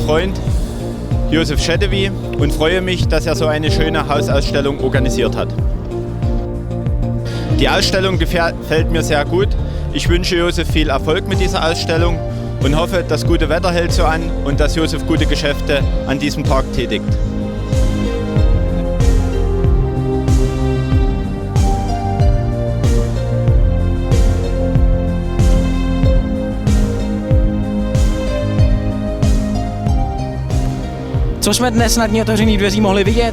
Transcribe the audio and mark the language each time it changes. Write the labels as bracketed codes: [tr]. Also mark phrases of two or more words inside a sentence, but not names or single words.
[de] Freund Josef Schedewy und freue mich, dass er so eine schöne Hausausstellung organisiert hat. Die Ausstellung gefällt mir sehr gut. Ich wünsche Josef viel Erfolg mit dieser Ausstellung und hoffe, das gute Wetter hält so an und dass Josef gute Geschäfte an diesem Tag tätigt. [cs] Co jsme dnes na dní otevřených dveří mohli vidět?